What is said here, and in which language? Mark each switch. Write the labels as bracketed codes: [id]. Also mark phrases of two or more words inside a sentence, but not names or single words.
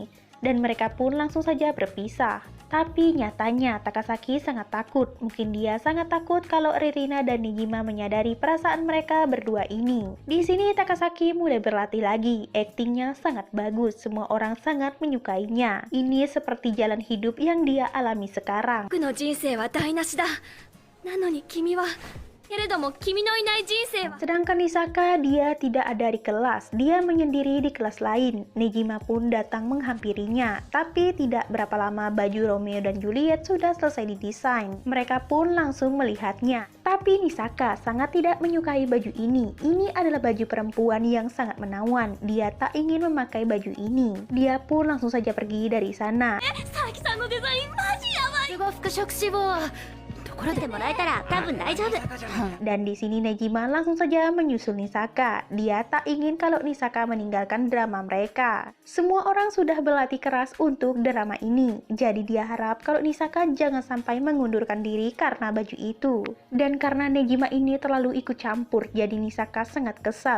[id] Dan mereka pun langsung saja berpisah. Tapi nyatanya Takasaki sangat takut. Mungkin dia sangat takut kalau Ririna dan Nejima menyadari perasaan mereka berdua ini. Di sini Takasaki mulai berlatih lagi. Aktingnya sangat bagus. Semua orang sangat menyukainya. Ini seperti jalan hidup yang dia alami sekarang. [ja] 僕の人生は台無しだなのに君はけれども君のいない人生は [id] Sedangkan Nisaka dia tidak ada di kelas, dia menyendiri di kelas lain. Nejima pun datang menghampirinya, tapi tidak berapa lama baju Romeo dan Juliet sudah selesai didesain. Mereka pun langsung melihatnya. Tapi Nisaka sangat tidak menyukai baju ini. Ini adalah baju perempuan yang sangat menawan. Dia tak ingin memakai baju ini. Dia pun langsung saja pergi dari sana. [ja] 佐伯さんのデザインマジやばいすご服飾志望これでもらえたら多分大丈夫 [id] Dan di sini Nejima langsung saja menyusul Nisaka. Dia tak ingin kalau Nisaka meninggalkan drama mereka. Semua orang sudah berlatih keras untuk drama ini. Jadi dia harap kalau Nisaka jangan sampai mengundurkan diri karena baju itu. Dan karena Nejima ini terlalu ikut campur, jadi Nisaka sangat kesal.